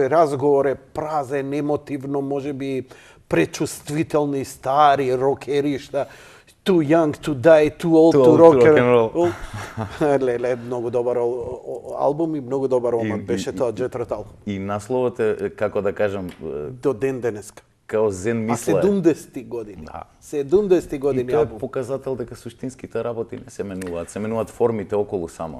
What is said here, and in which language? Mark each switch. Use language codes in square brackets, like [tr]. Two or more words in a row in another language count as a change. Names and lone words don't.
[mk] разговор е празен, емотивно, можеби пречувствителни, стари рокеришта, [en] too young to die, too old to rock and roll. [mk] Леле, многу добар албум и многу добар омат беше тоа Jet Rat албум. И насловот е, како да кажам, До ден денеска. као зен мисла. 70 години. Да. 70 И години тоа е албум. показател дека суштинските работи не се менуваат формите околу само.